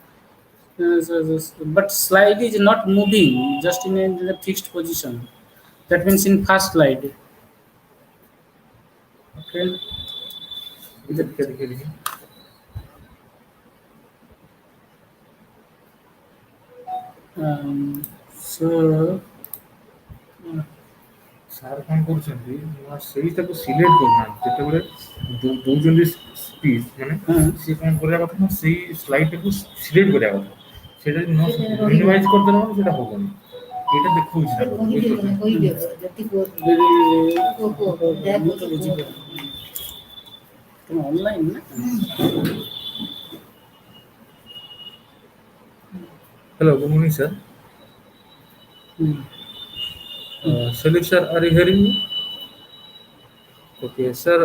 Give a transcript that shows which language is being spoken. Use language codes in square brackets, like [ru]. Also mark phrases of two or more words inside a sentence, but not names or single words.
[en] but slide is not moving just in a fixed position that means in first slide okay so [or] ସାର୍ କ'ଣ କରୁଛନ୍ତି ନା ସେଇଟାକୁ ସିଲେକ୍ଟ କରୁନାହାନ୍ତି ଯେତେବେଳେ ଦଉଛନ୍ତି ସ୍ପିଚ୍ ମାନେ ସିଏ କ'ଣ କରିବା କଥା ନା ସେଇ ସ୍ଲାଇଡ୍ଟାକୁ ସିଲେକ୍ଟ କରିବା କଥା ସେଇଟା ମିନିମାଇଜ୍ କରିଦେଲା ମାନେ ସେଇଟା ହବନି ଏଇଟା ଦେଖଉଛି [en] online Hello, good morning, sir. Hmm. Salute, sir. Are you hearing me? Okay, sir.